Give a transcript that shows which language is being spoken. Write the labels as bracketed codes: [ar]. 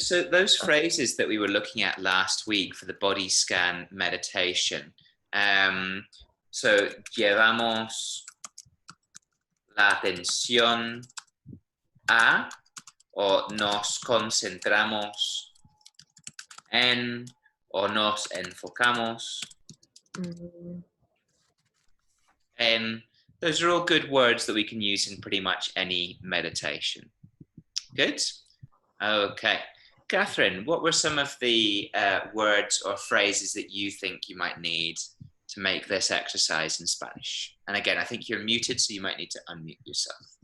[en] So those phrases that we were looking at last week for the body scan meditation. [es] So llevamos la atención a, o nos concentramos en, o nos enfocamos en. [en] Those are all good words that we can use in pretty much any meditation. Good? Okay. Catherine, what were some of the words or phrases that you think you might need to make this exercise in Spanish? And again, I think you're muted, so you might need to unmute yourself.